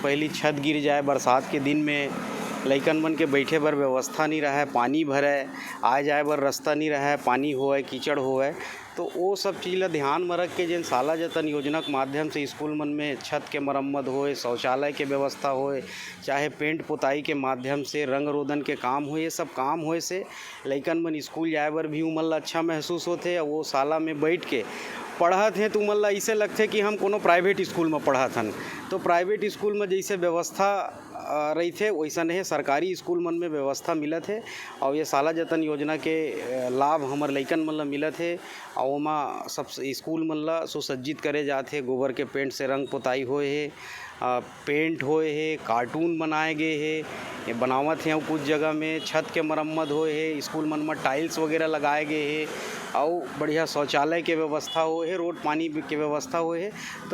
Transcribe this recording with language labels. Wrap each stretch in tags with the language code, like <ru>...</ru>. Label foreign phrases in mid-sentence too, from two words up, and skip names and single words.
<hne>पहली छत गिर जाए बरसात के दिन में लइकन मन के बैठे बर व्यवस्था नहीं रहे, पानी भरे आए जाए बर रास्ता नहीं रहे, पानी होए कीचड़ होए, तो वो सब चीज़ ला ध्यान में रख के जिन शाला जतन योजना के माध्यम से स्कूल मन में छत के मरम्मत होए, शौचालय के व्यवस्था होए, चाहे पेंट पुताई के माध्यम से रंग रोदन के काम होए, ये सब काम होए से लइकन मन स्कूल जाए बर भी उमन ला अच्छा महसूस होते और वो शाला में बैठ के पढ़त हैं तो उमन ला ऐसे लगते कि हम कोनो प्राइवेट स्कूल में पढ़त हन। तो प्राइवेट स्कूल में जैसे व्यवस्था रही थे वैसा नहीं सरकारी स्कूल मन में व्यवस्था मिलत है और ये शाला जतन योजना के लाभ हमार लइकन मन ला मिलत है। और ओमा सब स्कूल मन ला सुसज्जित करे जाते, गोबर के पेंट से रंग पुताई होए है, पेंट होए है, कार्टून बनाए गए है, बनावत हैं कुछ जगह में छत के मरम्मत होए है, स्कूल मन में टाइल्स वगैरह लगाए गए है और बढ़िया शौचालय के व्यवस्था होए है, रोड पानी के व्यवस्था होए है।</hne>